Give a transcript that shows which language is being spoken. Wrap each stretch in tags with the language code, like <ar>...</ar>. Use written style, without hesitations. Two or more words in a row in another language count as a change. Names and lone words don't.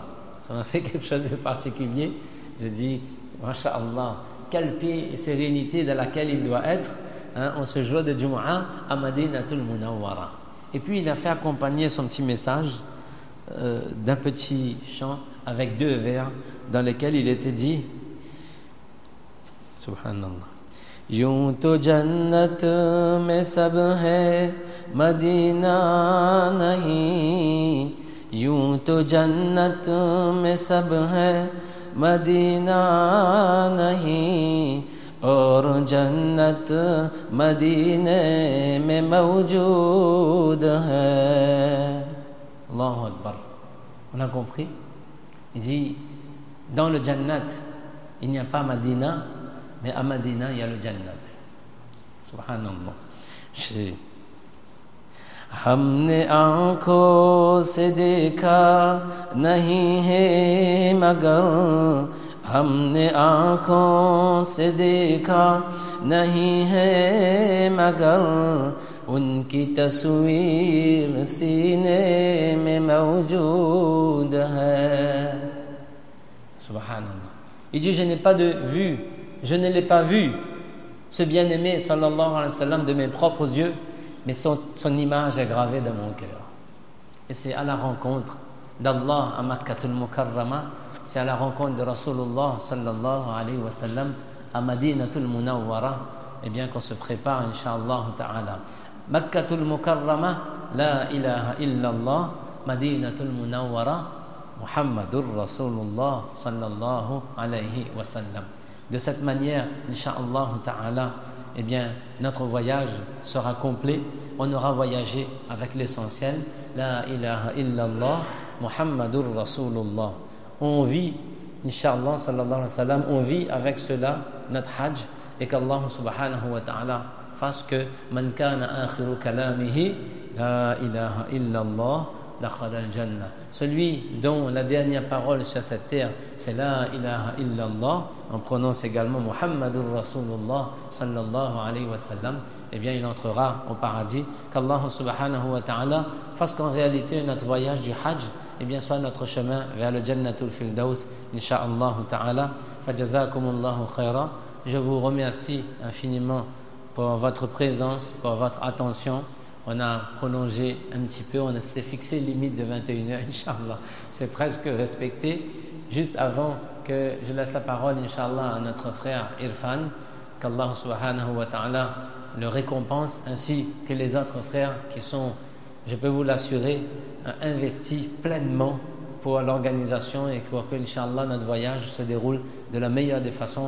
<fr>Ça m'a fait quelque chose de particulier. J'ai dit, Masha'Allah, quelle paix et sérénité dans laquelle il doit être en ce jour de Jumu'ah à Madinatul Munawwara. Et puis il a fait accompagner son petit message d'un petit chant avec 2 vers dans lesquels il était dit Subhanallah.</fr> <ur>یوں تو جنت میں سب ہے مدینہ نہیں یوں تو جنت میں سب ہے مدینہ نہیں اور جنت مدینے میں موجود ہے.</ur> <ar>الله أكبر.</ar> <fr>On a compris? Il dit dans le Jannat il n'y a pas Madina, mais à Madina il y a le Jannat. Subhanallah.</fr> <ur>ہم نے آنکھوں سے دیکھا نہیں ہے مگر ہم نے آنکھوں سے دیکھا نہیں ہے مگر ان کی تصویر سینے میں موجود ہے.</ur> <fr>Subhanallah. Il dit je n'ai pas de vue, je ne l'ai pas vu, ce bien-aimé</fr> <ar>صلى الله عليه وسلم</ar> <fr>de mes propres yeux, mais son image est gravée dans mon cœur. Et c'est à la rencontre d'Allah à Makkatul Mukarrama, c'est à la rencontre de Rasulullah</fr> <ar>صلى الله عليه وسلم</ar> <fr>à Madinatul Munawwara, eh bien qu'on se prépare</fr> <ar>إن شاء الله تعالى. Makkatul Mukarrama, لا إله إلا الله, Madinatul Munawwara, محمد رسول الله صلى الله عليه وسلم.</ar> <fr>De cette manière,</fr> <ar>إن شاء الله تعالى,</ar> <fr>eh bien, notre voyage sera complet. On aura voyagé avec l'essentiel.</fr> <ar>لا إله إلا الله، محمد رسول الله.</ar> <fr>On vit,</fr> <ar>إن شاء الله صلى الله عليه وسلم,</ar> <fr>on vit avec cela notre hajj et qu'Allah</fr> <ar>سبحانه وتعالى</ar> <fr>fasse que</fr> <ar>من كان آخر كلامه لا إله إلا الله دخل الجنة.</ar> <fr>Celui dont la dernière parole sur cette terre, c'est</fr> <ar>لا إله إلا الله,</ar> <fr>on prononce également</fr> <ar>محمد رسول الله صلى الله عليه وسلم,</ar> <fr>eh bien il entrera au paradis. Qu'Allah</fr> <ar>سبحانه وتعالى</ar> <fr>fasse qu'en réalité notre voyage du Hajj, eh bien soit notre chemin vers le Jannatul Firdaus,</fr> <ar>إن شاء الله تعالى. فجزاكم الله خيرا.</ar> <fr>Je vous remercie infiniment pour votre présence, pour votre attention. On a prolongé un petit peu, on s'était fixé limite de 21h, Inch'Allah. C'est presque respecté. Juste avant que je laisse la parole, Inch'Allah, à notre frère Irfan, qu'Allah</fr> <ar>سبحانه وتعالى</ar> <fr>le récompense, ainsi que les autres frères qui sont, je peux vous l'assurer, investis pleinement pour l'organisation et pour que, Inch'Allah, notre voyage se déroule de la meilleure des façons.</fr>